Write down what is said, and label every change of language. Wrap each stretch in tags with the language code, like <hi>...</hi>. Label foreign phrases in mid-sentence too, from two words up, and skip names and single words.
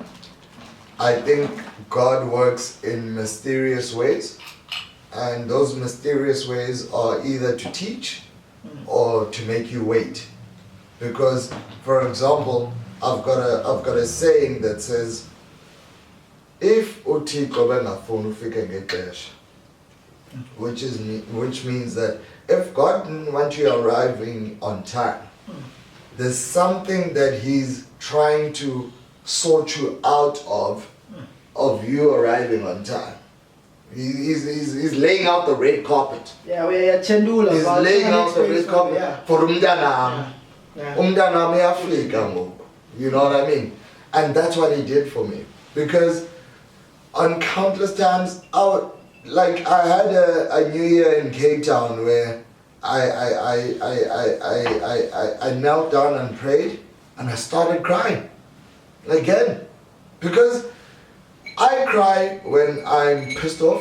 <en>I think God works in mysterious ways, and those mysterious ways are either to teach or to make you wait. Because, for example, I've got a saying that says, if</en> <xh>uThixo bengafuni ufike ngexesha,</xh> <en>which means that if God didn't want you arriving on time, there's something that He's trying to sort you out of you arriving on time. He's laying out the red carpet. Yeah, we are Chendula. He's laying out the red carpet for umntanam.</en> <xh>Umntanam uyafika ngoku.</xh> <en>You know what I mean? And that's what He did for me. Because on countless times, I had a New Year in Cape Town where I knelt down and prayed, and I started crying again, because I cry when I'm pissed off.</en>